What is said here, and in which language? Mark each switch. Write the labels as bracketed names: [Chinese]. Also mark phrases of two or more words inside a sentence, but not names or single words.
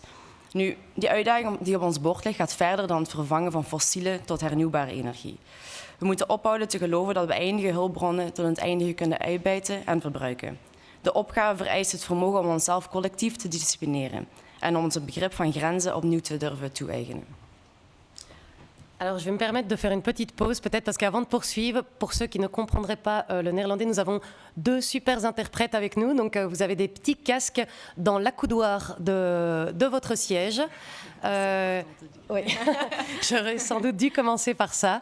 [Dutch] Nu, die uitdaging die op ons bord ligt gaat verder dan het vervangen van fossiele tot hernieuwbare energie. We moeten ophouden te geloven dat we eindige hulpbronnen tot het eindige kunnen uitbuiten en verbruiken. De opgave vereist het vermogen om onszelf collectief te disciplineren en om ons het begrip van grenzen opnieuw te durven toe-eigenen. [French] Alors, je vais me permettre de faire une petite pause, peut-être parce qu'avant de poursuivre, pour ceux qui ne comprendraient pas le néerlandais, nous avons deux super interprètes avec nous. Donc, vous avez des petits casques dans l'accoudoir de votre siège. Oui, j'aurais sans doute dû commencer par ça.